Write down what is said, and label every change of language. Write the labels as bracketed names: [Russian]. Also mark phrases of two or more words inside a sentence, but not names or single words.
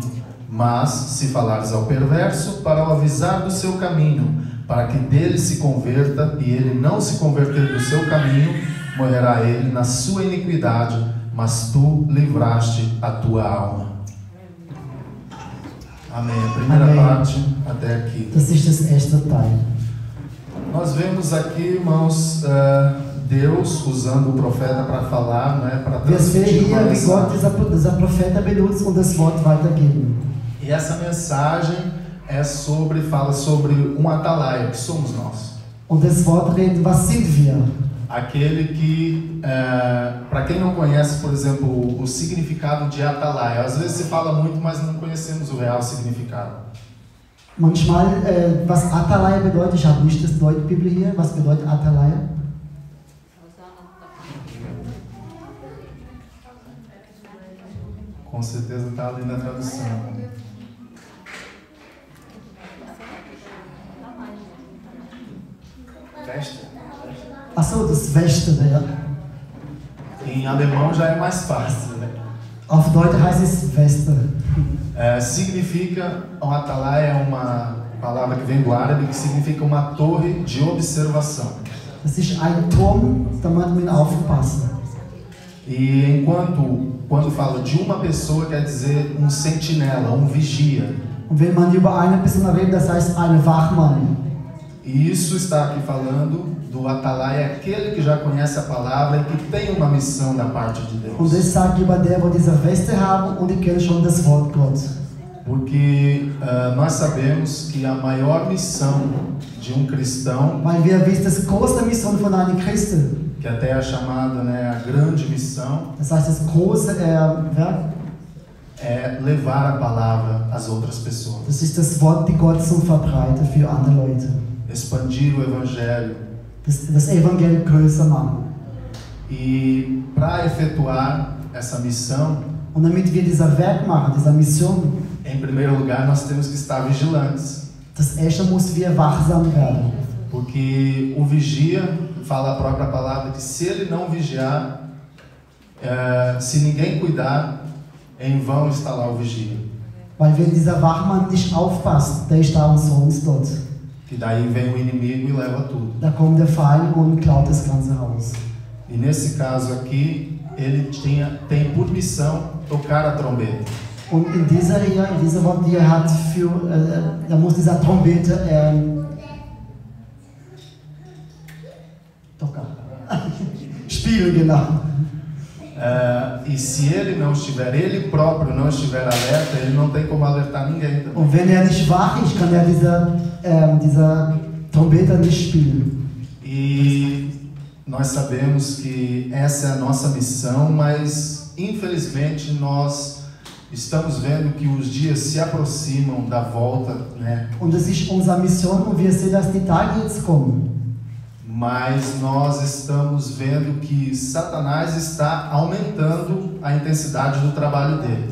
[Portuguese] Mas, se falares ao perverso para o avisar do seu caminho, para que dele se converta, e ele não se converter do seu caminho, morrerá ele na sua iniquidade, mas tu livraste a tua alma. Amém. A primeira parte até aqui. [German] Das ist das erste Teil. [Portuguese] Nós vemos aqui, irmãos, Deus usando o profeta para falar, né, para transmitir uma mensagem. [German] Wir sehen hier, wie Gott dieser Propheten benutzt, um das Wort weitergeben. [Portuguese] E essa mensagem fala sobre um atalaia, que somos nós. [German] Und das Wort redet, was sind wir? [Portuguese] Aquele que, para quem não conhece, por exemplo, o significado de atalaia, às vezes se fala muito, mas não conhecemos o real significado. [German] Manchmal, was Atalaia bedeutet, ich habe nicht das Deutsche Bibel hier, was bedeutet Atalaia? [Portuguese] Com certeza está ali na tradução. [German] Veste. Achso, das Weste, ja. [Portuguese] Em alemão já é mais fácil, né? [German] Auf Deutsch heißt es Weste. [Portuguese] Significa, um atalaia é uma palavra que vem do árabe, que significa uma torre de observação. [German] Das ist ein Turm, da muss man aufpassen. [Portuguese] E quando fala de uma pessoa, quer dizer um sentinela, um vigia. [German] Und wenn man über eine Person redet, das heißt ein Wachmann. [Portuguese] E isso está aqui falando do atalaia, aquele que já conhece a palavra e que tem uma missão da parte de Deus. [German] Und das sagt über der, wo diese Weste haben und die kennen schon das Wort Gott. [Portuguese] Porque nós sabemos que a maior missão de um cristão, [German] Weil wir wissen, das große Mission von einem Christen, [Portuguese] que até é chamada, né, a grande missão, [German] das heißt das große Werk, [Portuguese] é levar a palavra às outras pessoas. [German] das ist das Wort, die Gott so verbreitet für andere Leute. [Portuguese] Expandir o evangelho. [German] Das Evangelium größer machen. [Portuguese] E para efetuar essa missão, [German] Und damit wir dieser Werk machen, dieser Mission, [Portuguese] em primeiro lugar, nós temos que estar vigilantes. [German] das erste muss wir wachsam werden. [Portuguese] Porque o vigia, fala a própria palavra, que se ele não vigiar, se ninguém cuidar, em vão está lá o vigia. [German] Weil wenn dieser Wachmann nicht aufpasst, der ist da umsonst dort. [Portuguese] Que daí vem o inimigo e leva tudo. [German] Da kommt der Feind und klaut das ganze Haus. [Portuguese] E nesse caso aqui, ele tem por missão tocar a trombeta. [German] Und in dieser Wort, die hat für, da muss dieser Trompete tocar. Spielen, genau. [Portuguese] E se ele próprio não estiver alerta, ele não tem como alertar ninguém também. [German] Und wenn nicht wach ist, kann dieser Trompete nicht spielen. [Portuguese] E nós sabemos que essa é a nossa missão, mas infelizmente nós estamos vendo que os dias se aproximam da volta, né? [German] Und das ist unsere Mission und wir sehen, dass die Tage jetzt kommen. [Portuguese] Mas nós estamos vendo que Satanás está aumentando a intensidade do trabalho dele.